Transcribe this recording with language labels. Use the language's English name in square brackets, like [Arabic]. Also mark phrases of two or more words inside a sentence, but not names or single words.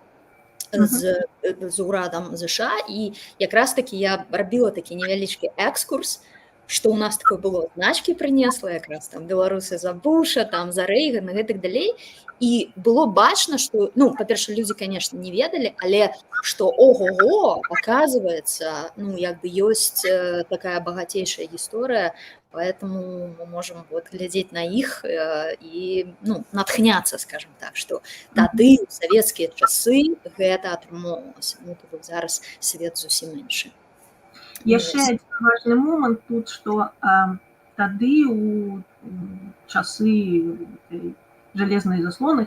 [Belarusian] з урадам ЗША, і якраз такі я рабіла такі невялічкі экскурс, што ў нас такое было, значкі прынесла якраз там беларусы за Буша, там за Рэйгана і гэтак далей, і было бачна, што, ну, па-перша, людзі, конечно, не ведалі, але што ого-го, оказывается, ну, як бы ёсць такая багацейшая гісторыя, [Russian] поэтому мы можем [Belarusian] вот глядзець на іх і, ну, натхняцца, скажем так, што тады ў савецкія часы гэта атрымоўвалася. Ну, то бок зараз свет зусім іншы. Яшчэ адзін важны момант тут, што тады у часы жалезнай заслоны,